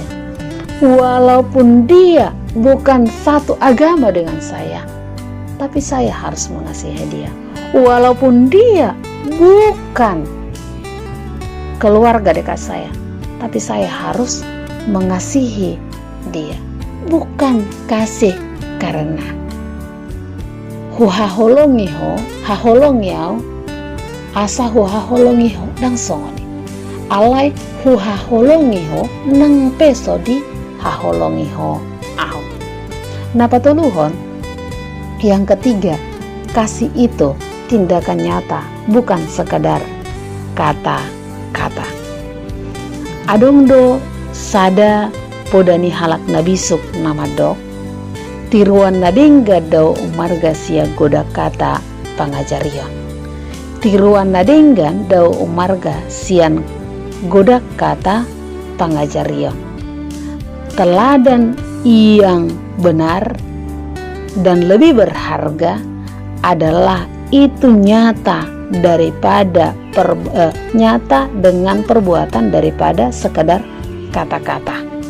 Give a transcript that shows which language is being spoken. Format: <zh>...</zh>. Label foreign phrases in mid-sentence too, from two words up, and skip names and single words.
<id>Walaupun dia bukan satu agama dengan saya, tapi saya harus mengasihi dia. Walaupun dia bukan keluarga dekat saya, tapi saya harus mengasihi dia. Bukan kasih karena</id> <bbc>haholongiau asa haholongiho dang songoni alai haholongiho nang peso di haholongiho au. Napa tuluhon?</bbc> <id>Yang ketiga, kasih itu tindakan nyata, bukan sekadar kata-kata.</id> <bbc>Adongdo sada podani halak nabisuk nama dok tiruan nadengga dau umarga sia goda kata pangajarion. Tiruan nadenggan dau umarga sian goda kata pangajarion.</bbc> <id>Teladan yang benar dan lebih berharga adalah itu nyata daripada nyata dengan perbuatan daripada sekedar kata-kata.</id>